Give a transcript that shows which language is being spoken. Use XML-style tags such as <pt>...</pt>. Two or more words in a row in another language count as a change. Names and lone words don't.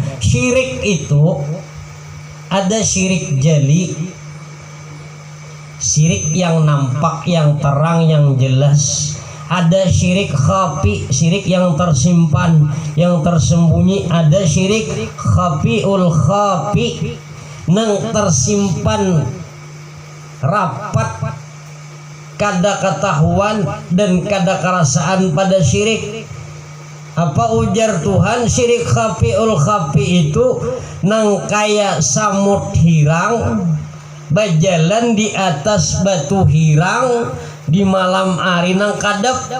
<bjn>Syirik itu ada syirik jali, syirik yang nampak, yang terang, yang jelas. Ada syirik khafi, syirik yang tersimpan, yang tersembunyi. Ada syirik khafiul khafi, yang tersimpan rapat, kada ketahuan dan kada kerasaan pada syirik. Apa ujar Tuhan? Syirik khafiul khafi itu nang kaya samut hirang berjalan di atas batu hirang di malam hari nang kadap.</bjn>